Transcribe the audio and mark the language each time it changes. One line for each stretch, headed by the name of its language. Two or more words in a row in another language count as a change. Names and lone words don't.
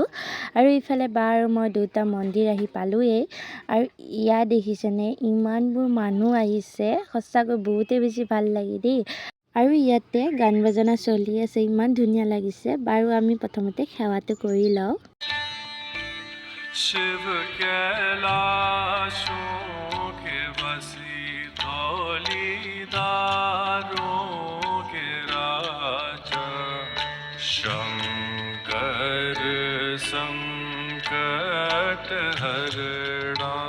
Assamese: আৰু ইফালে বা আৰু মই দুটা মন্দিৰ আহি পালোঁৱেই। আৰু ইয়াত দেখিছেনে ইমানবোৰ মানুহ আহিছে, সঁচাকৈ বহুতেই বেছি ভাল লাগে দেই। আৰু ইয়াতে গান বাজনা চলি আছে, ইমান ধুনীয়া লাগিছে। বাৰু আমি প্ৰথমতে সেৱাটো কৰি লওঁ।
Hindi: शिव कैलाशों के बसी धौलीदारों के राजा शंकर संकट हरणा।